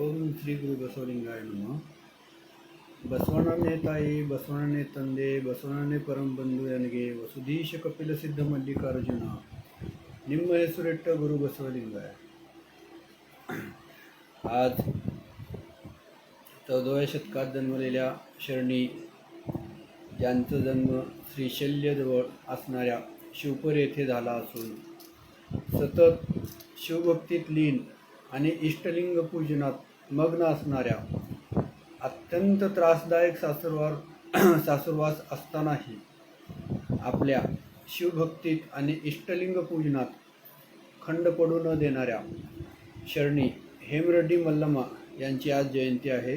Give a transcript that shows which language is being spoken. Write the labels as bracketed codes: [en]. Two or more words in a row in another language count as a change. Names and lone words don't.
[kn] ಶ್ರೀ ಗುರು ಬಸವಲಿಂಗಾಯ ನಮಃ. ಬಸವಣ್ಣನೇ ತಾಯಿ, ಬಸವಣ್ಣನೇ ತಂದೆ, ಬಸವಣ್ಣನೇ ಪರಂಬಂಧು ನನಗೆ ವಸುಧೀಶ ಕಪಿಲ ಸಿದ್ಧ ಮಲ್ಲಿಕಾರ್ಜುನ, ನಿಮ್ಮ ಹೆಸರಿಟ್ಟ ಗುರು ಬಸವಲಿಂಗಾಯ. [mr] आज 14व्या शतकात जन्मलेल्या शरणी, ज्यांचा जन्म श्रीशैल्यजवळ असणाऱ्या शिवपर येथे झाला असून सतत शिवभक्तीत लीन आणि इष्टलिंग पूजनात मग्न असणाऱ्या, अत्यंत त्रासदायक सासुरवास असतानाही आपल्या शिवभक्तीत आणि इष्टलिंग पूजनात खंड पडू न देणाऱ्या शरणी हेमरेड्डी मल्लम्मा यांची आज जयंती आहे.